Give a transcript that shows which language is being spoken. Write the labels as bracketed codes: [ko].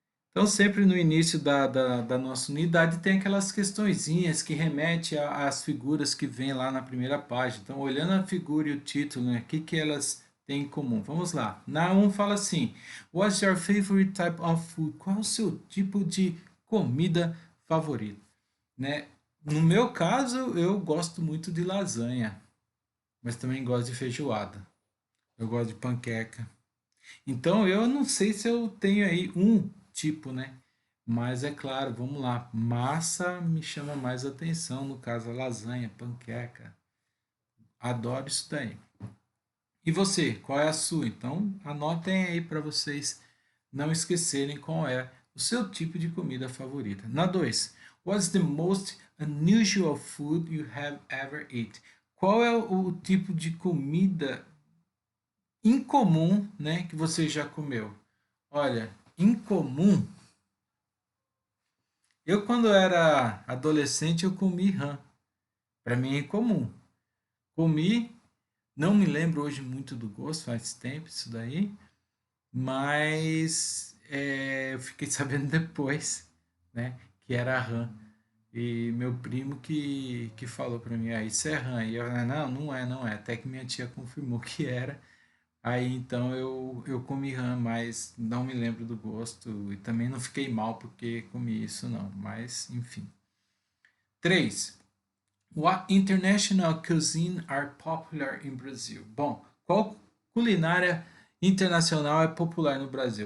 [pt] Então sempre no início da nossa unidade tem aquelas questõezinhas que remete às figuras que vem lá na primeira página. Então olhando a figura e o título, né, o que que elas têm em comum? Vamos lá. Na 1 fala assim, [en] What's your favorite type of food? [pt] Qual é o seu tipo de comida favorita? Né? No meu caso, eu gosto muito de lasanha, mas também gosto de feijoada. Eu gosto de panqueca. Então, eu não sei se eu tenho aí um tipo, né? Mas é claro, vamos lá. Massa me chama mais atenção, no caso a lasanha, panqueca. Adoro isso daí. E você, qual é a sua? Então, anotem aí para vocês não esquecerem qual é o seu tipo de comida favorita. Na 2, [en] what's the most unusual food you have ever eaten? [pt] Qual é o tipo de comida incomum, né, que você já comeu? Olha, incomum. Eu quando era adolescente eu comi rã. Para mim é incomum. Comi, não me lembro hoje muito do gosto, faz tempo isso daí, mas eu fiquei sabendo depois, né, que era rã. E meu primo que falou para mim, isso é rã. E eu, não, não é. Até que minha tia confirmou que era. Aí então eu comi rã, mas não me lembro do gosto e também não fiquei mal porque comi isso não, mas enfim. 3. [en] What international cuisine are popular in Brazil? [pt] Bom, qual culinária internacional é popular no Brasil?